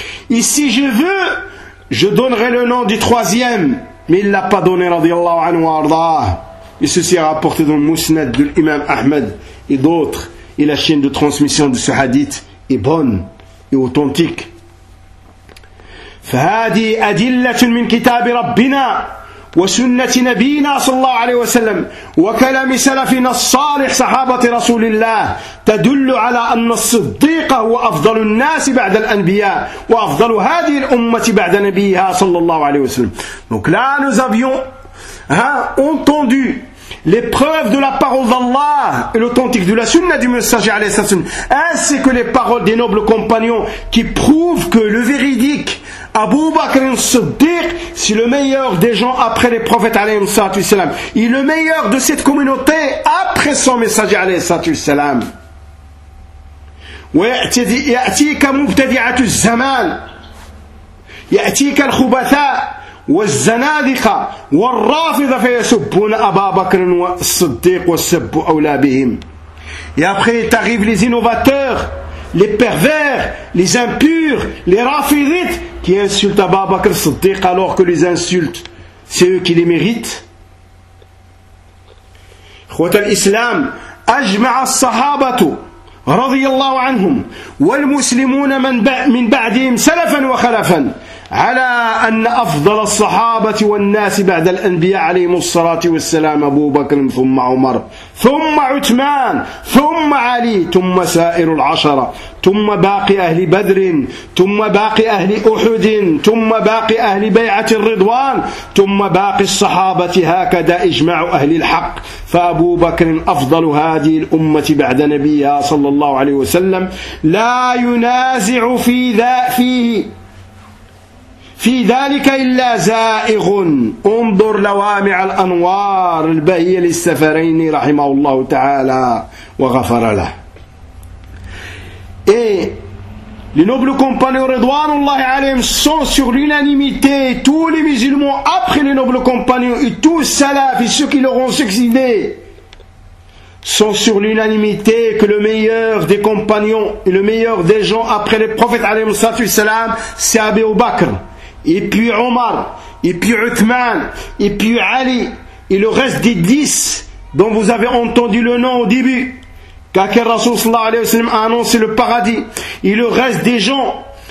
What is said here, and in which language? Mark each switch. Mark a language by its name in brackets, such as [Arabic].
[French] Et si je veux, je donnerai le nom du troisième. Mais il ne l'a pas donné, radiyallahu anhu wa ardaah. Et ceci est rapporté dans le Musnad de l'imam Ahmed et d'autres. Et la chaîne de transmission de ce hadith est bonne et authentique. [Arabic] فهذه أدلة من كتاب ربنا وسنة نبينا صلى الله عليه وسلم وكلام سلفنا الصالح صحابة رسول الله تدل على أن الصديق هو أفضل الناس بعد الأنبياء وأفضل هذه الأمة بعد نبيها صلى الله عليه وسلم. [French] Donc là nous avions entendu les preuves de la parole d'Allah et l'authentique de la sunna du messager alayhi salam, ainsi que les paroles des nobles compagnons qui prouvent que le véridique Abu Bakr al-Siddiq, c'est le meilleur des gens après les prophètes alayhi salam, et le meilleur de cette communauté après son messager alayhi salam. [Arabic] Ya'tika mubtadi'atu zaman, ya'tika al-khubatha والزنادقة والرافضة فيسبون أبا بكر والصديق والسب أولى بهم. [French] Et après il t'arrive les innovateurs, les pervers, les impurs, les rafidites qui insultent Abu Bakr Siddiq alors que les insultes c'est eux qui les méritent. [Arabic] إخوة الإسلام أجمع الصحابة رضي الله عنهم والمسلمون من بعدهم سلفا وخلفا على أن أفضل الصحابة والناس بعد الأنبياء عليهم الصلاة والسلام أبو بكر ثم عمر ثم عثمان ثم علي ثم سائر العشرة ثم باقي أهل بدر ثم باقي أهل أحد ثم باقي أهل بيعة الرضوان ثم باقي الصحابة هكذا إجمع أهل الحق. فأبو بكر أفضل هذه الأمة بعد نبيها صلى الله عليه وسلم لا ينازع في ذا فيه في ذلك إلا زائغ. انظر لوامع الأنوار البهية للسفرين رحمه الله تعالى وغفر له. [French] Les nobles compagnons Ridwanullah alayhim sont sur l'unanimité, tous les musulmans après les nobles compagnons et tous les salafs et ceux qui leur ont succédé sont sur l'unanimité que le meilleur des compagnons et le meilleur des gens après les prophètes alayhim salatu wassalam c'est Abu Bakr, et puis Omar, et puis Uthman, et puis Ali, et le reste des 10 dont vous avez entendu le nom au début, qu'Akhir Rasoul sallallahu alayhi wa sallam a annoncé le paradis, et le reste des gens,